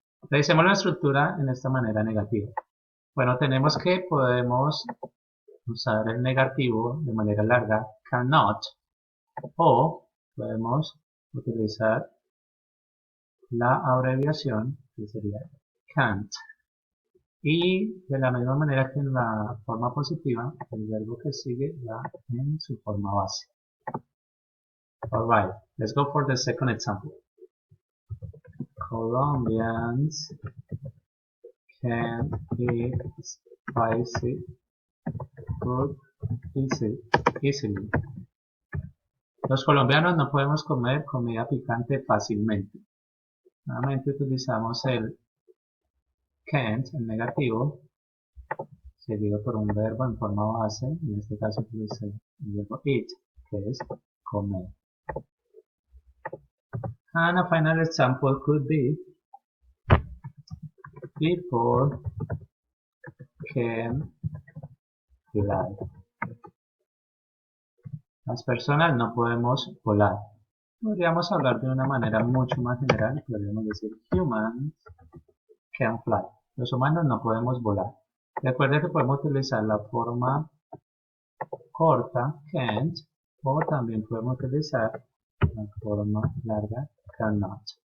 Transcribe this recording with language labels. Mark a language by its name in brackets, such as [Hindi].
[Spanish] Revisemos la estructura en esta manera negativa. Bueno, tenemos que podemos usar el negativo de manera larga, cannot, o podemos utilizar la abreviación que sería can't. Y de la misma manera que en la forma positiva, el verbo que sigue va en su forma base. [English] Alright, let's go for the second example. Colombians can eat spicy food easily. [Spanish] Los colombianos no podemos comer comida picante fácilmente. Nuevamente utilizamos el can't, el negativo, seguido por un verbo en forma base. En este caso utilicé el verbo eat, que es comer. [English] And a final example could be people can fly. [Spanish] Las personas no podemos volar. Podríamos hablar de una manera mucho más general. Podríamos decir [English] humans can fly. [Spanish] Los humanos no podemos volar. Recuerden que podemos utilizar la forma corta can't o también podemos utilizar la forma larga cannot.